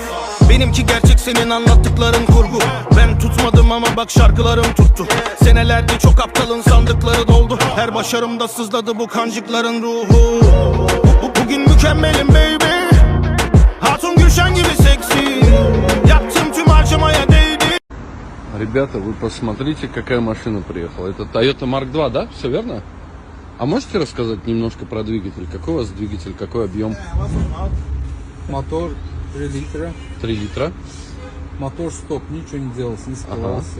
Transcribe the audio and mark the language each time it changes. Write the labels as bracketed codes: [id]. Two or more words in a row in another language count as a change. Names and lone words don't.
[tr] Benimki gerçek senin anlattıkların kurgu. Ben tutmadım ama bak şarkılarım tuttu. Senelerde çok aptalın sandıkları doldu. Her başarımda sızladı bu kancıkların ruhu. Bugün mükemmelim baby. Hatun Gülşen gibi seksi. Yaptım tüm harcamaya değdi. [ru] Ребята, вы посмотрите, какая машина приехала. Это Toyota Mark II, да? Все верно? А можете рассказать немножко про двигатель? Какой у вас двигатель, какой объем? Мотор 3 литра. 3 литра. Мотор стоп, ничего не делалось, не скрывался,